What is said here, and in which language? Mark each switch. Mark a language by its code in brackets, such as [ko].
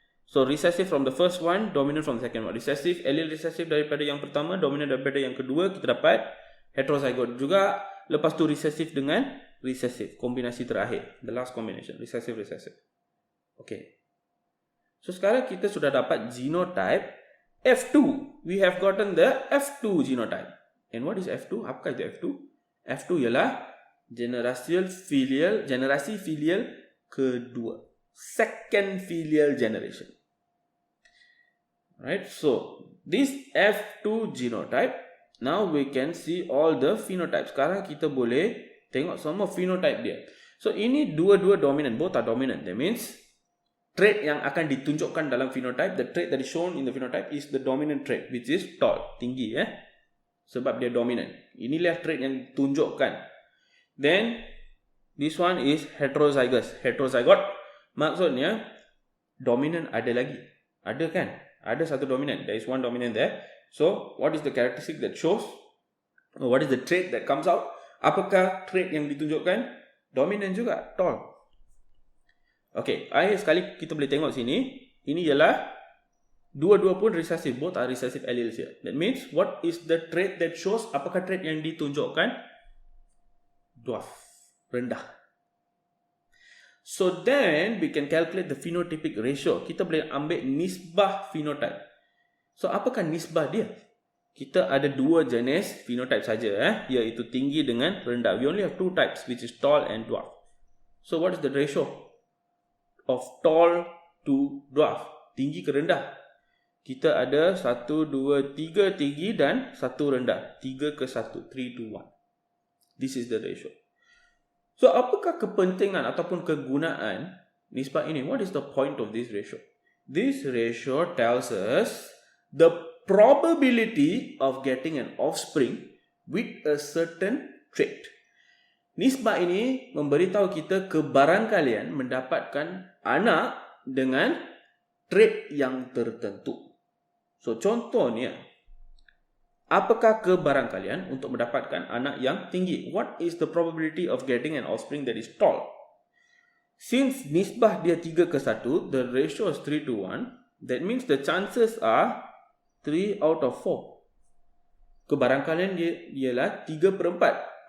[en] So recessive from the first one, dominant from the second one. [ms] Recessive, allele recessive daripada yang pertama, dominant daripada yang kedua, kita dapat heterozygote juga. Lepas tu recessive dengan recessive, kombinasi terakhir, [en] the last combination, [ms] recessive. Okay. So sekarang kita sudah dapat genotype F2. [en] We have gotten the F2 genotype. And what is F2? [ms] Apakah itu F2? F2 ialah generasi filial kedua. [en] Second filial generation. Right? So, this F2 genotype Now we can see all the phenotypes. [ms] Sekarang kita boleh tengok semua phenotype dia. So ini dua-dua dominant, [en] both are dominant. That means trait [ms] yang akan ditunjukkan dalam [en] phenotype, the trait that is shown in the phenotype is the dominant trait, which is tall, [ms] tinggi sebab dia dominant. Inilah trait yang ditunjukkan. [en] Then this one is heterozygous. [ms] Heterozygot maksudnya dominant ada lagi. Ada kan? Ada satu dominant. [en] There is one dominant there. So what is the characteristic that shows? Or what is the trait that comes out? [ms] Apakah trait yang ditunjukkan? Dominant juga, tall. Okay, akhir sekali kita boleh tengok sini. Ini ialah dua-dua pun recessive. [en] Both are recessive alleles here. That means what is the trait that shows? [ms] Apakah trait yang ditunjukkan? [en] Dwarf, rendah. So then we can calculate the phenotypic ratio. [ms] Kita boleh ambil nisbah phenotype. So apakah nisbah dia? Kita ada dua jenis phenotype saja, iaitu tinggi dengan rendah. [en] We only have two types, which is tall and dwarf. So what is the ratio of tall to dwarf? [ms] Tinggi ke rendah? Kita ada 1, 2, 3 tinggi dan 1 rendah. [en] 3 ke 1, 3 to 1. This is the ratio. [ms] So apakah kepentingan ataupun kegunaan nisbah ini? [en] What is the point of this ratio? This ratio tells us the probability of getting an offspring with a certain trait. [ms] Nisbah ini memberitahu kita kebarangkalian mendapatkan anak dengan trait yang tertentu. So contohnya, apakah kebarangkalian untuk mendapatkan anak yang tinggi? [en] What is the probability of getting an offspring that is tall? Since [ms] nisbah dia 3 ke 1, [en] the ratio is 3 to 1. That means the chances are 3 out of 4. [ms] Kebarangkalian dia ialah 3/4.